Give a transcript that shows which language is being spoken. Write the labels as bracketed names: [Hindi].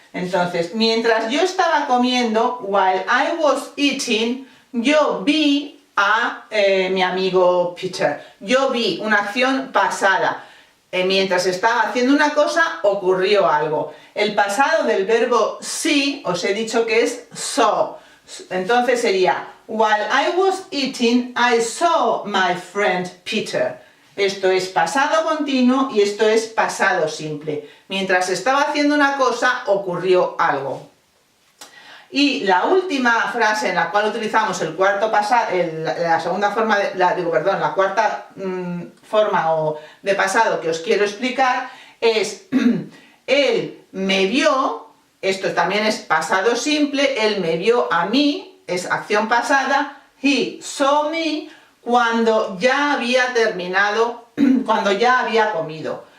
[Spanish] Entonces, mientras yo estaba comiendo, [English] while I was eating, [Spanish] yo vi a mi amigo Peter. Yo vi una acción pasada. Mientras estaba haciendo una cosa, ocurrió algo. El pasado del verbo see, os he dicho que es saw. Entonces sería, [English] while I was eating, I saw my friend Peter. [Spanish] Esto es pasado continuo y esto es pasado simple. Mientras estaba haciendo una cosa, ocurrió algo. Y la última frase en la cual utilizamos el cuarto pasado, la segunda forma, la cuarta forma de pasado que os quiero explicar es él me vio, esto también es pasado simple, él me vio a mí, es acción pasada, [English] he saw me, [Spanish] cuando ya había terminado, cuando ya había comido.